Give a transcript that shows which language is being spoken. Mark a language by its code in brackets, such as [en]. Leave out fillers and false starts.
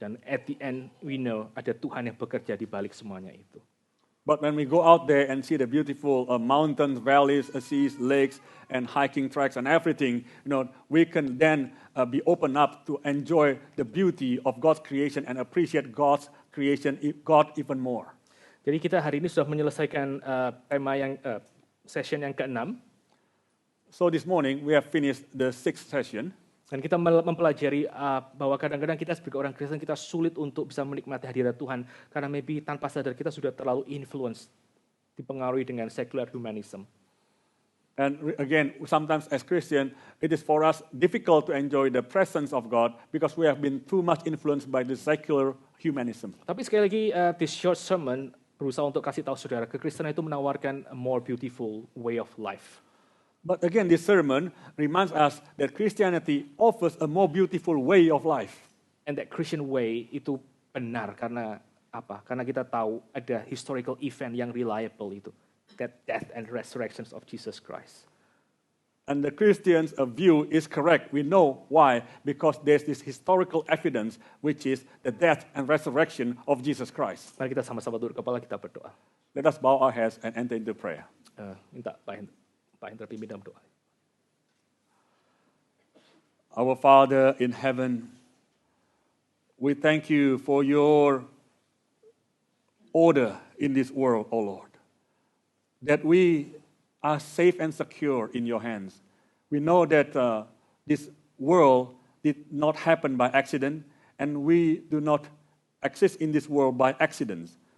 [id] Dan [en] at the end we know [id] ada Tuhan yang bekerja di balik semuanya itu. [en] But when we go out there and see the beautiful mountains, valleys, seas, lakes, and hiking tracks and everything, we can then be open up to enjoy the beauty of God's creation and appreciate God's creation, God even more. [id] Jadi kita hari ini sudah menyelesaikan tema yang session yang ke-6. [en] So this morning we have finished the 6th session. [id] Dan kita mempelajari bahwa kadang-kadang kita sebagai orang Kristen kita sulit untuk bisa menikmati hadirat Tuhan karena maybe tanpa sadar kita sudah terlalu influence, dipengaruhi dengan secular humanism. [en] And again, sometimes as Christian, it is for us difficult to enjoy the presence of God because we have been too much influenced by the secular humanism. [id] Tapi sekali lagi, [en] this short sermon [id] berusaha untuk kasih tahu saudara, kekristenan itu menawarkan [en] a more beautiful way of life. But again, this sermon reminds us that Christianity offers a more beautiful way of life. And that Christian way [id] itu benar karena apa? Karena kita tahu ada [en] historical event [id] yang reliable itu. [en] That death and resurrections of Jesus Christ. And the Christians' view is correct. We know why. Because there's this historical evidence, which is the death and resurrection of Jesus Christ. [id] Mari kita sama-sama tunduk kepala, kita berdoa. [en] Let us bow our heads and enter into prayer. [id] Minta Pak Hendra pimpin dalam doa. [en] Our Father in heaven, we thank you for your order in this world, O Lord. That we are safe and secure in your hands. We know that this world did not happen by accident, and we do not exist in this world by accidents.